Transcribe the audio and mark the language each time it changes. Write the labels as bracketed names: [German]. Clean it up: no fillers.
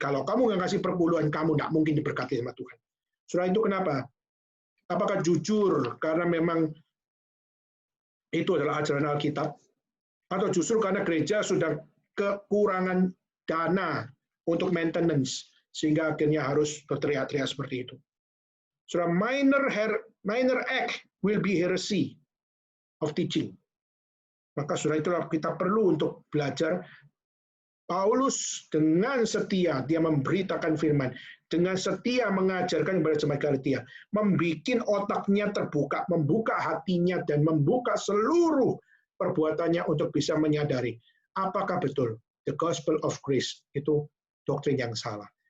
[Indonesian] Kalau kamu nggak kasih perpuluhan, kamu nggak mungkin diberkati sama Tuhan. Saudara, itu kenapa? Apakah jujur karena memang itu adalah ajaran Alkitab? Atau justru karena gereja sudah kekurangan dana untuk maintenance, sehingga akhirnya harus berteriak-teriak seperti itu. [English] Saudara, minor act will be heresy of teaching. [Indonesian] Maka saudara, itulah kita perlu untuk belajar. Paulus dengan setia, dia memberitakan firman, dengan setia mengajarkan kepada jemaat Galatia, membuat otaknya terbuka, membuka hatinya, dan membuka seluruh perbuatannya untuk bisa menyadari apakah betul the gospel of grace itu doktrin yang salah.